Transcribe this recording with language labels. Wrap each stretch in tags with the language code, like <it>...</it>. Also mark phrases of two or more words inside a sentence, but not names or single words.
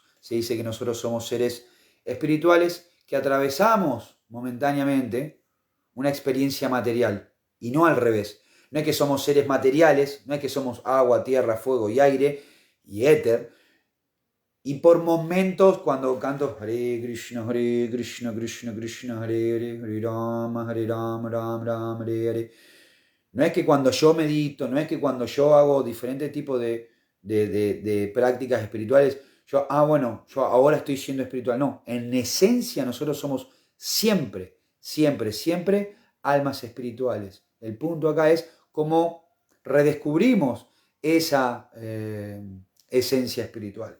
<es>Se dice que nosotros somos seres espirituales que atravesamos momentáneamente una experiencia material y no al revés. No es que somos seres materiales, no es que somos agua, tierra, fuego y aire y éter. Y por momentos cuando canto</es> <sa>Hare Krishna, Krishna Krishna, Hare Rama, Ram Ram, Hare Hare.</sa> <es>No es que cuando yo medito, no es que cuando yo hago diferentes tipos de prácticas espirituales, yo ahora estoy siendo espiritual. No, en esencia nosotros somos siempre, siempre, siempre almas espirituales. El punto acá es cómo redescubrimos esa esencia espiritual.</es>